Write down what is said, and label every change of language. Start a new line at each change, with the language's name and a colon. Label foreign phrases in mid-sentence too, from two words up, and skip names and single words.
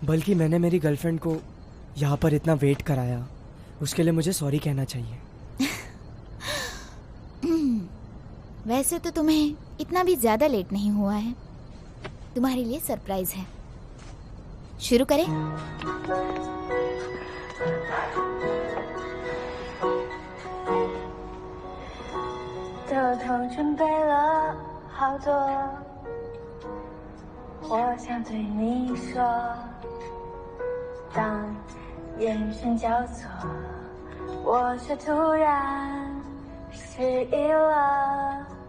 Hindi: बल्कि मैंने मेरी गर्लफ्रेंड को यहाँ पर इतना वेट कराया, उसके लिए मुझे सॉरी कहना चाहिए। वैसे तो तुम्हें इतना भी ज्यादा लेट नहीं हुआ है। तुम्हारे लिए सरप्राइज है। शुरू करें?
Chinese: 偷偷准备了好多，我想对你说。当眼神交错，我却突然失忆了。